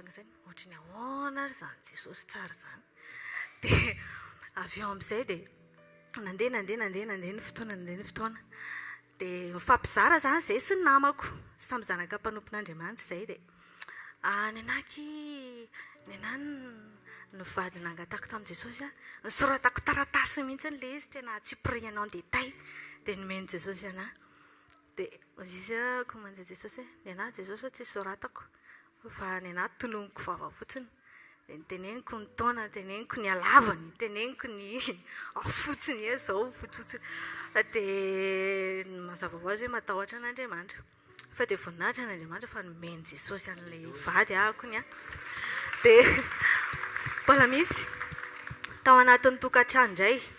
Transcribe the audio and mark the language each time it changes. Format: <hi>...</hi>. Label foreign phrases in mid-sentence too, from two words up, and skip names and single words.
<mg>tonga izany ohatrany ahoana ary zany Jesosy tsara zany dia avy eo amin'izay dia nandeha ny fotoana dia mifampizara zany izay sy ny namako samy zanaka mpanompon'Andriamanitra izay dia ny anahy ny vady nangatako tamin'i Jesosy a nisoratako taratasy mihitsy n'ilay izy tena tsy pris-en</mg> <fr>en détail</fr> <mg>dia nomeny Jesosy anahy dia izy komanda Jesosy ny anahy Jesosy tsy soratako fa ny anahy tononiko vava fotsiny dia niteneniko ny taona teneniko ny halavany teneniko ny fotsiny zao fotsiny dia mazava ho azy hoe matahotra an'Andriamanitra fa dia voninahitra an'Andriamanitra fa nomeny Jesosy an'ilay vady ahako ny a dia mbola misy tao anatin'ny tokantrano indray</mg>